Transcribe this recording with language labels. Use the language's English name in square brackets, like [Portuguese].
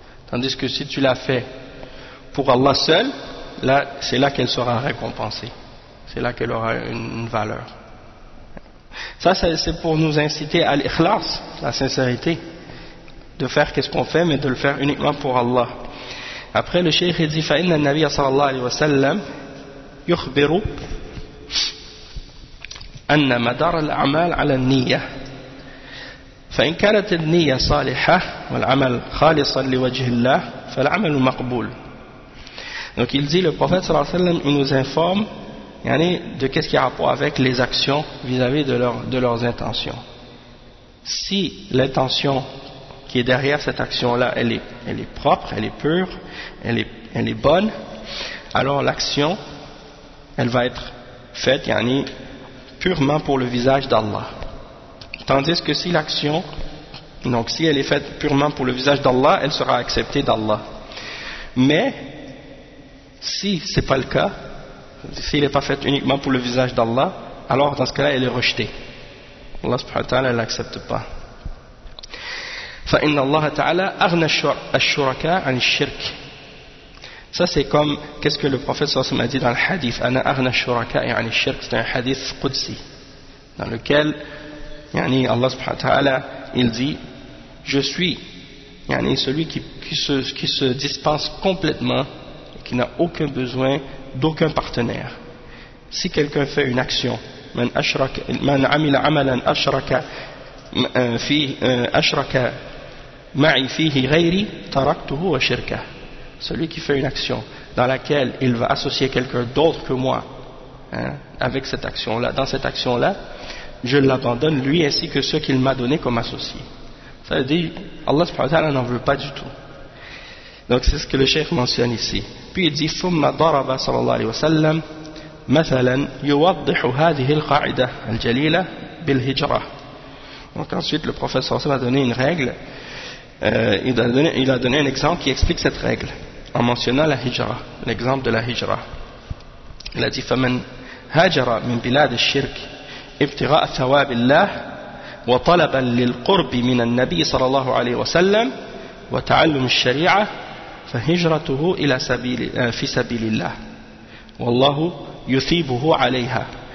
[French] Tandis que si tu l'as fait pour Allah seul, là, c'est là qu'elle sera récompensée. C'est là qu'elle aura une valeur. Ça, c'est pour nous inciter à l'ikhlas, la sincérité, de faire qu'est-ce qu'on fait, mais de le faire uniquement pour Allah. Après, le cheikh dit « [Arabic] فَإِنَّ النَّبِيَ صَلَى اللَّهُ عَلَيْهِ وَسَلَّمْ يُخْبِرُ أَنَّ مَدَارَ الْعَمَالِ عَلَى النِّيَّةِ فإن كانت النية صالحة والعمل خالصا لوجه الله فالعمل مقبول. [French] Donc il dit, le prophète صلى الله عليه وسلم, il nous informe de qu'est-ce qui a rapport avec les actions vis-à-vis de leurs intentions. Si l'intention qui est derrière cette action là elle est propre, elle est pure, elle est bonne, alors l'action elle va être faite purement pour le visage d'Allah. Tandis que si l'action, donc si elle est faite purement pour le visage d'Allah, elle sera acceptée d'Allah. Mais si c'est pas le cas, s'il n'est pas fait uniquement pour le visage d'Allah, alors dans ce cas-là, elle est rejetée. Allah subhanahu wa ta'ala, elle l'accepte pas. [Arabic] فإن الله تعالى أغنى الشركاء عن الشرك. [French] Ça c'est comme qu'est-ce que le prophète صلى الله عليه وسلم a dit dans le hadith [Arabic] أنا أغنى الشركاء عن الشرك. [French] C'est un hadith قدسي dans lequel [Arabic] يعني الله سبحانه وتعالى [French] il dit je suis يعني celui qui se dispense complètement, qui n'a aucun besoin d'aucun partenaire. Si quelqu'un fait une action, [Arabic] من أشرك من عمل عملا أشرك فيه أشرك معي فيه غيري تركته وشركه. [French] Celui qui fait une action dans laquelle il va associer quelqu'un d'autre que moi, hein, avec cette action-là, dans cette action-là, je l'abandonne lui ainsi que ceux qu'il m'a donné comme associé. Ça veut dire, Allah subhanahu wa ta'ala n'en veut pas du tout. Donc c'est ce que le cheikh mentionne ici. Puis il dit, [Arabic] ثُمَّ ضَرَبَ صَلَى اللَّهِ وَسَلَّمْ مَثَلًا يُوَضِّحُ هَذِهِ الْقَعِدَةِ الْجَلِيلَةِ بِالْهِجْرَةِ. [French] Donc ensuite le prophète sallallahu alayhi wa sallam a donné une règle. Il a donné un exemple qui explique cette règle en mentionnant la hijra, l'exemple de la hijra. Il a dit [Arabic] فَمَنْ هَجَرَ مِنْ بِلَادِ الشِّرْكِ ابْتِغَاءَ ثَوَابِ اللَّهِ وَطَلَبًا لِلْقُرْبِ مِنَ النَّبِي صَلَى اللَّهُ عَلَيْهِ وَسَلَّمَ وَتَعَلُّمِ الشَّرِيعَةِ فَهِجْرَتُهُ إِلَى فِي سَبِيلِ اللَّهِ وَاللَّهُ يُثِيبُهُ عَلَيْهَا.